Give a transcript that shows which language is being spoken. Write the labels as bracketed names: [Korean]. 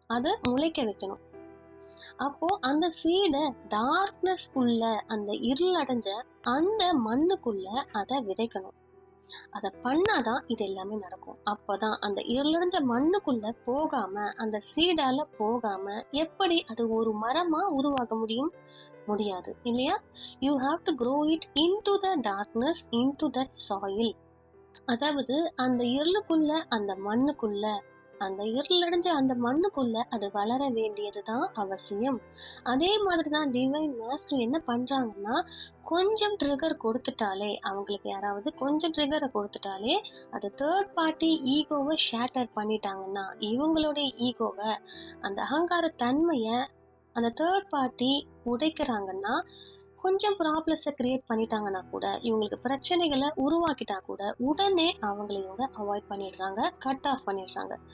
[Tamil] அதை முளைக்க வைக்கணும். அப்போ அந்த சீடை டார்க்னஸ் உள்ள, அந்த இருள் அடைஞ்ச அந்த மண்ணுக்குள்ள அதை விதைக்கணும். அதை பண்ணாதான் இது எல்லாமே நடக்கும். அப்பதான் அந்த இருளடைஞ்ச மண்ணுக்குள்ள போகாம, அந்த சீடால போகாம எப்படி அது ஒரு மரமா உருவாக முடியும்? முடியாது இல்லையா? [English] You have to grow it into the darkness, into that soil. [Tamil] அதாவது அந்த இருளுக்குள்ள, அந்த மண்ணுக்குள்ள, அந்த இருளடைஞ்ச அந்த மண்ணுக்குள்ள அது வளர வேண்டியதுதான் அவசியம். அதே மாதிரிதான் டிவைன் மாஸ்டர் என்ன பண்றாங்கன்னா, கொஞ்சம் ட்ரிகர் கொடுத்துட்டாலே, அவங்களுக்கு யாராவது கொஞ்சம் ட்ரிகரை கொடுத்துட்டாலே, அது தேர்ட் பார்ட்டி ஈகோவை ஷேட்டர் பண்ணிட்டாங்கன்னா, இவங்களுடைய ஈகோவை, அந்த அகங்கார தன்மையை அந்த தேர்ட் பார்ட்டி உடைக்கிறாங்கன்னா, கொஞ்சம் ப்ராப்ளஸை கிரியேட் பண்ணிட்டாங்கன்னா கூட, இவங்களுக்கு பிரச்சனைகளை உருவாக்கிட்டா கூட, உடனே அவங்களை இவங்க அவாய்ட் பண்ணிடுறாங்க, கட் ஆஃப் பண்ணிடுறாங்க.